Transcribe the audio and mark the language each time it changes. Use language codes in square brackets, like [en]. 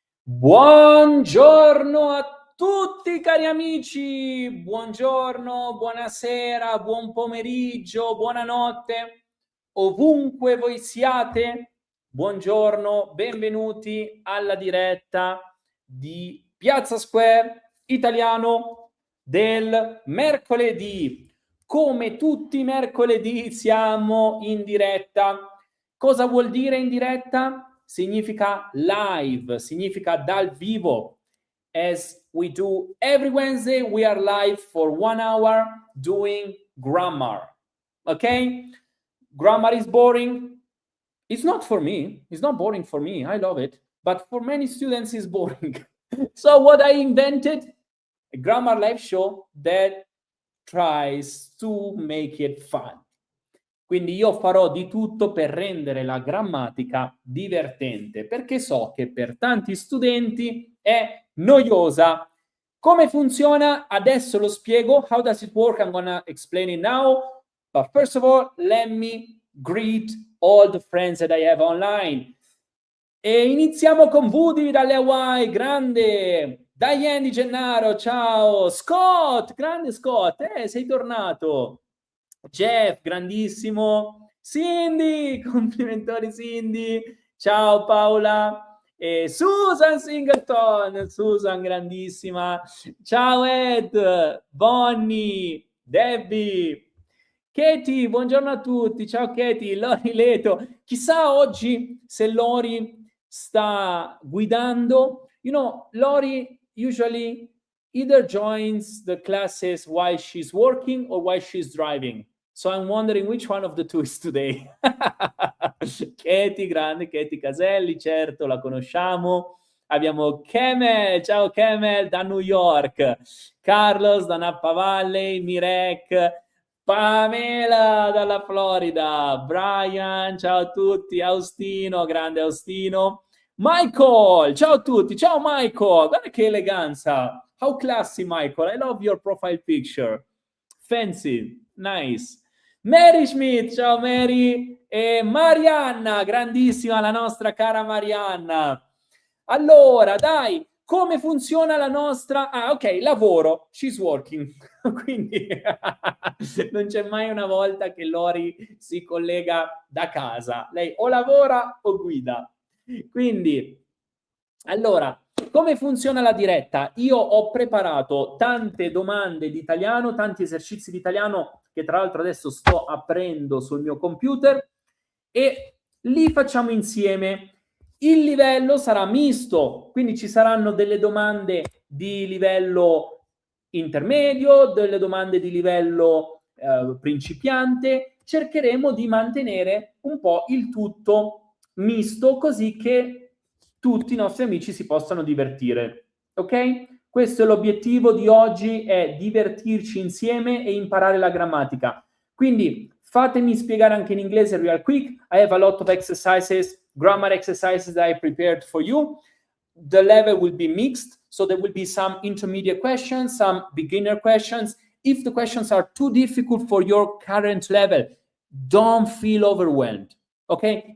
[it] Buongiorno a tutti cari amici, buongiorno, buonasera, buon pomeriggio, buonanotte, ovunque voi siate, buongiorno, benvenuti alla diretta di Piazza Square Italiano del mercoledì. Come tutti i mercoledì siamo in diretta. Cosa vuol dire in diretta? Significa live, significa dal vivo. [en] As we do every Wednesday, we are live for 1 hour doing grammar. Okay? Grammar is boring. It's not for me. It's not boring for me. I love it. But for many students, it's boring. So what I invented? A grammar live show that tries to make it fun. [it] Quindi io farò di tutto per rendere la grammatica divertente, perché so che per tanti studenti è noiosa. Come funziona? Adesso lo spiego. [en] How does it work? I'm gonna explain it now. But first of all, let me greet all the friends that I have online. [it] E iniziamo con Woody dalle Hawaii, grande! Diane di Gennaro, ciao! Scott, grande Scott, sei tornato! Jeff, grandissimo! Cindy, complimentoni Cindy! Ciao Paola! E Susan Singleton, Susan grandissima! Ciao Ed, Bonnie, Debbie! Katie, buongiorno a tutti, ciao Katie, Lori Leto. Chissà oggi se Lori sta guidando. [en] You know, Lori usually either joins the classes while she's working or while she's driving. So I'm wondering which one of the two is today. [it] Katie, grande Katie Caselli, certo, la conosciamo. Abbiamo Kemel, ciao Kemel, da New York. Carlos, da Napa Valley, Mirek, Pamela dalla Florida, Brian, ciao a tutti, Austino, grande Austino, Michael, ciao a tutti, ciao Michael, guarda che eleganza, [en] how classy Michael, I love your profile picture, fancy, nice. [it] Mary Schmidt, ciao Mary, e Marianna, grandissima la nostra cara Marianna. Allora, dai, come funziona la nostra... [en] Ah, ok, lavoro, she's working. [it] Quindi non c'è mai una volta che Lori si collega da casa. Lei o lavora o guida. Quindi, allora, come funziona la diretta? Io ho preparato tante domande di italiano, tanti esercizi di italiano che tra l'altro adesso sto aprendo sul mio computer e li facciamo insieme. Il livello sarà misto, quindi ci saranno delle domande di livello intermedio, delle domande di livello principiante. Cercheremo di mantenere un po' il tutto misto così che tutti i nostri amici si possano divertire. Ok? Questo è l'obiettivo di oggi, è divertirci insieme e imparare la grammatica. Quindi fatemi spiegare anche in inglese [en] real quick. I have a lot of exercises, grammar exercises that I prepared for you. The level will be mixed, so there will be some intermediate questions, some beginner questions. If the questions are too difficult for your current level, don't feel overwhelmed. Okay?